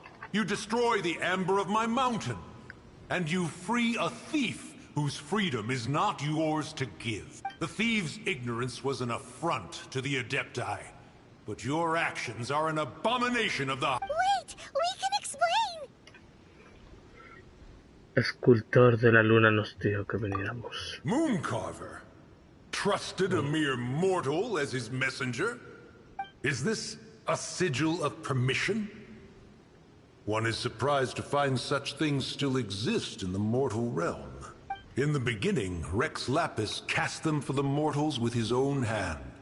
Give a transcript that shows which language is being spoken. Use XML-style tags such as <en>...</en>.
<en>You destroy the amber of my mountain. And you free a thief whose freedom is not yours to give. The thief's ignorance was an affront to the Adepti. But your actions are an abomination of the... Wait! We can explain!</en> <es>Escultor de la luna nos dijo que veniéramos.</es> <en>Mooncarver? Trusted a mere mortal as his messenger? Is this a sigil of permission? One is surprised to find such things still exist in the mortal realm. In the beginning, Rex Lapis cast them for the mortals with his own hand.</en>